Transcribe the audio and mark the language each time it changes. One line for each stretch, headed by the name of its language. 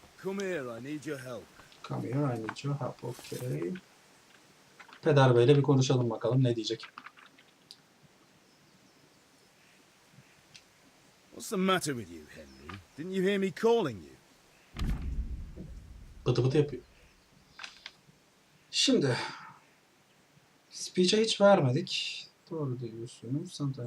English: Come here, I need your help. Come here, I need your help. Okay.
Turkish: Peder Bey'le bir konuşalım bakalım ne diyecek.
English: What's the matter with you, Henry? Didn't you hear me calling you?
Turkish: Bıdı bıdı yapıyor. Şimdi speech'e hiç vermedik. Doğru diyorsunuz.